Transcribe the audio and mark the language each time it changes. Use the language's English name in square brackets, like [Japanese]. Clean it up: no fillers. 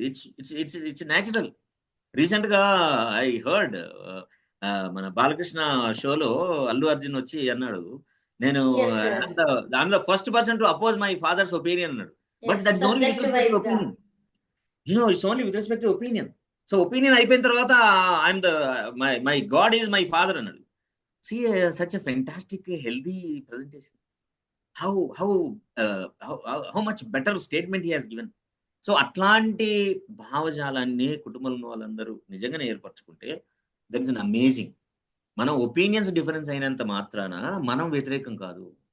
[English] It's natural. Recent గా I heard [Telugu] మన బాలకృష్ణ షోలో అల్లు అర్జున్ వచ్చి అన్నాడు, నేను [English] I'm the first person to oppose my father's opinion [Telugu] అన్నాడు. [English] But that is only with respect to opinion. It's only with respect to opinion. So opinion [Telugu] అయిపోయిన తర్వాత [English] I'm the my god is my father [Telugu] అన్నాడు. [English] See, such a fantastic, healthy presentation. How much better statement he has given. [Telugu] So అట్లాంటి భావజాలాన్ని కుటుంబంలో వాళ్ళందరూ నిజంగానే ఏర్పరచుకుంటే [English] That is an amazing. [Telugu] మనం opinions difference అయినంత మాత్రాన మనం వ్యతిరేకం కాదు.